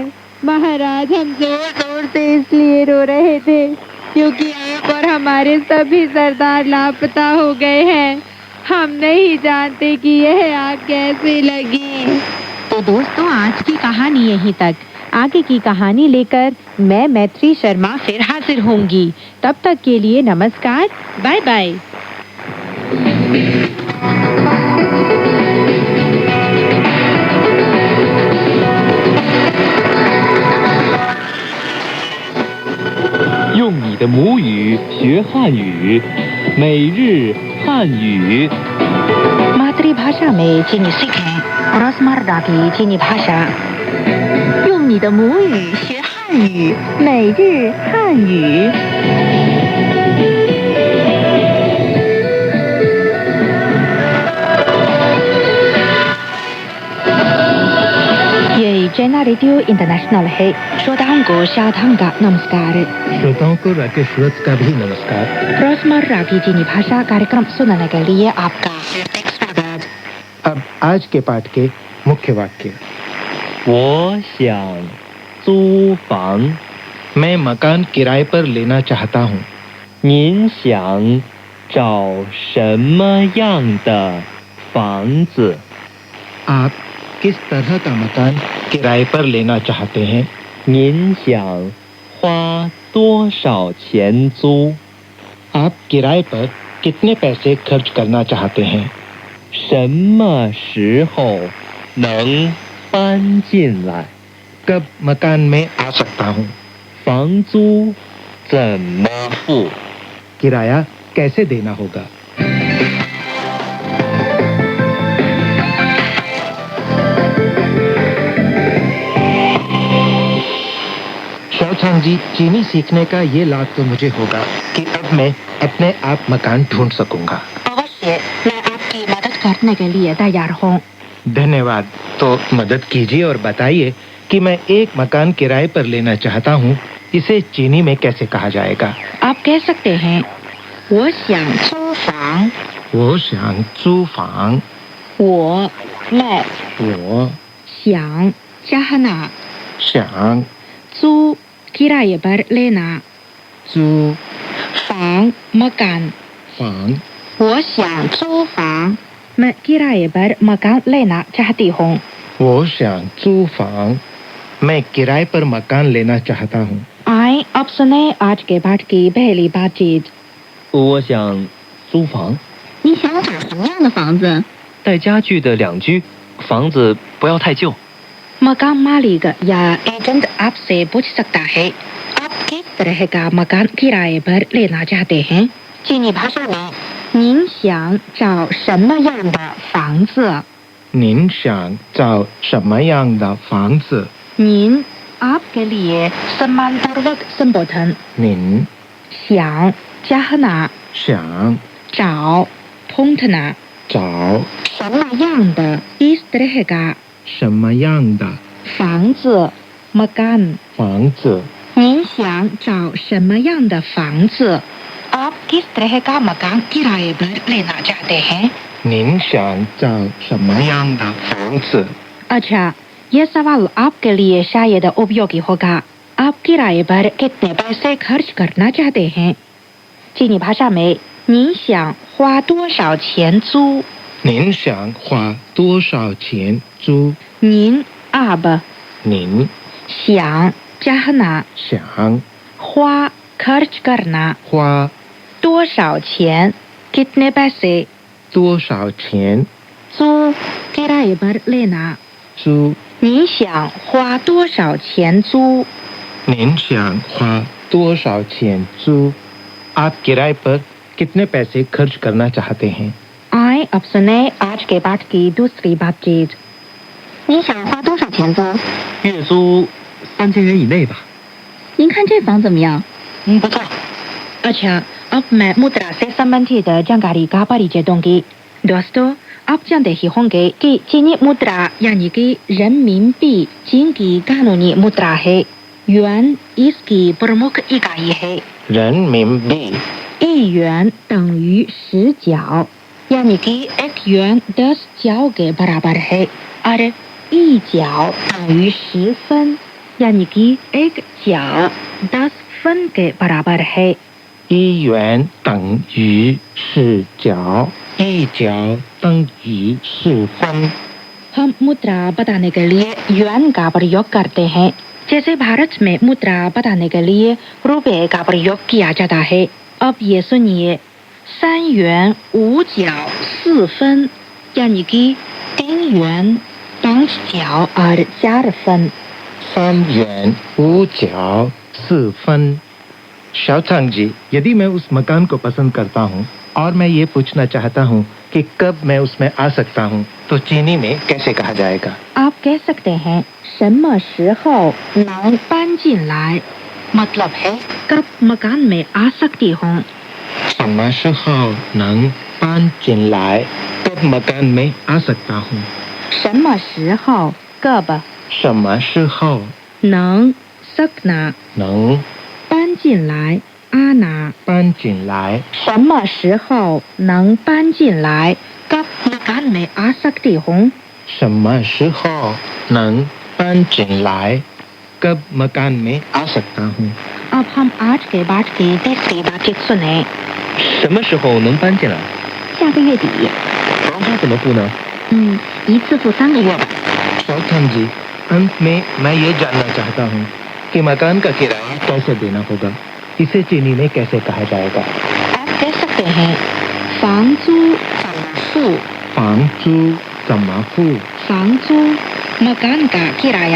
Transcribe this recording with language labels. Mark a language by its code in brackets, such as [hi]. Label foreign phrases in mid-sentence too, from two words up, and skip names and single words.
[hi] महाराज, हम जोर जोर से इसलिए रो रहे थे क्योंकि आप और हमारे सभी सरदार लापता हो गए हैं। हम नहीं जानते कि यह आग कैसे लगी। तो दोस्तों, आज की कहानी यहीं तक। आगे की कहानी लेकर मैं मैत्री शर्मा फिर हाजिर होंगी। तब तक के लिए नमस्कार, बाय बाय। [zh] 用你的母语学汉语，每日汉语。 [hi] मातृभाषा में चीनी सीखें, रोजमर्रा की चीनी भाषा। [zh] 用你的母语学汉语，每日汉语。 [hi] ये चाइना रेडियो इंटरनेशनल है। श्रोताओं को शादांग का नमस्कार। श्रोताओं को राकेश सूरज का भी नमस्कार। रोजमर्रा की चीनी भाषा कार्यक्रम सुनने के लिए आपका हार्दिक स्वागत। अब आज के पाठ के मुख्य वाक्य। [zh] 我想租房， [hi] मैं मकान किराए पर लेना चाहता हूँ। [zh] 您想找什么样的房子？ [hi] आप किस तरह का मकान किराए पर लेना चाहते हैं? [zh] 您想花多少钱租？ [hi] आप किराए पर कितने पैसे खर्च करना चाहते हैं? [zh] 什么时候能搬进来？ [hi] कब मकान में आ सकता हूँ? [zh] 房租怎么付？ [hi] किराया कैसे देना होगा? शाओचांग जी, चीनी सीखने का ये लाभ तो मुझे होगा कि अब मैं अपने आप मकान ढूंढ सकूंगा। अवश्य, मैं आपकी मदद करने के लिए तैयार हूँ। धन्यवाद। तो मदद कीजिए और बताइए कि मैं एक मकान किराए पर लेना चाहता हूँ, इसे चीनी में कैसे कहा जाएगा? आप कह सकते हैं, [zh] 我想租房。我想租房. 我मैं 我想 चाहना, 想 [hi] 租किराए पर लेना, [zh] 租房 मकान। 房我想租房。 [hi] मैं किराए पर मकान लेना चाहती हूँ। [zh] 我想租房 [hi] मैं किराए पर मकान लेना चाहता हूँ। आए अब सुने आज के पाठ की पहली बातचीत। [zh] 我想租房，你想找什么样的房子？带家具的两居，房子不要太旧。 [hi] मकान मालिक या एजेंट आपसे पूछ सकता है आप किस तरह का मकान किराए पर लेना चाहते हैं। चीनी भाषा में [zh] 您想找什么样的房子？您想找什么样的房子？ [hi] 您 आपके लिए सम्मानपूर्वक संबोधन। [zh] 您想 चाहना 想找 ढूंढना 找 [hi] 什么样的 इस तरह का [zh] 什么样的房子 मकान 房子？您想找什么样的房子 [hi] आप किस तरह का मकान किराए पर लेना चाहते हैं। [zh] 您想找什么样的房子？ [hi] अच्छा ये सवाल आपके लिए शायद उपयोगी होगा। आप किराए पर कितने पैसे खर्च करना चाहते हैं। चीनी भाषा में [zh] 你想花多少钱租？您想花多少钱租？您 आप 您想 चाहना 想 [hi] 花 खर्च करना [zh] 花 [hi] 多少钱 कितने पैसे [zh] 多少钱 [hi] 租 किराए पर लेना [zh] 租？你想花多少钱租？您想花多少钱租 [hi] ？आप किराए पर कितने पैसे खर्च करना चाहते हैं। आए अब सुने आज के पाठ की दूसरी बातचीत। [zh] 你想花多少钱租？月租3000元以内吧。您看这房怎么样？ [hi] 不错。अच्छा अब मैं मुद्रा से संबंधित जानकारी का परिचय दूंगी। दोस्तों आप जानते ही होंगे कि चीनी मुद्रा यानी कि रनमिनबी चीन की कानूनी मुद्रा है। युआन इसकी प्रमुख इकाई है। [zh] 人民币 1元等于10角 [hi] यानी कि 1 yuan 10 角 के बराबर है और [zh] 1 角等于10分 [hi] यानी कि 1 角10分 के बराबर है। [zh] 1 元等于10角，1角等于10分。 [hi] हम मुद्रा बताने के लिए युआन का प्रयोग करते हैं। जैसे भारत में मुद्रा बताने के लिए रुपए का प्रयोग किया जाता है। अब ये सुनिए [zh] 3 元5角4分 [hi] यानी कि 3 yuan 5角और 4分。 [zh] 3元5角4 分。 [hi] शाओथांग जी, यदि मैं उस मकान को पसंद करता हूँ और मैं ये पूछना चाहता हूँ कि कब मैं उसमें आ सकता हूँ, तो चीनी में कैसे कहा जाएगा? आप कह सकते हैं [zh] 什么时候能搬进来 [hi] मतलब है कब मकान में आ सकती हूँ। [zh] 什么时候能搬进来？ [hi] कब मकान में आ सकता हूँ। [zh] 什么时候 कब 什么时候能 सकना 能搬进来 आना 搬进来？什么时候能搬进来 [hi] कब मकान में आ सकती हूँ। [zh] 什么时候能搬进来 [hi] ？कब मकान में आ सकता हूँ। अब हम आज के पाठ की तीसरी बातचीत सुने। [zh] 什么时候能搬进来？下个月底。房租怎么付呢？一次付3个月吧。 [hi] शाओथांग जी, अंत में मैं ये जानना चाहता हूँ कि मकान का किराया कैसे देना होगा। इसे चीनी में कैसे कहा जाएगा? आप कह सकते हैं [zh] 房租怎么付房租怎么付？ [hi] 房租 मकान का किराया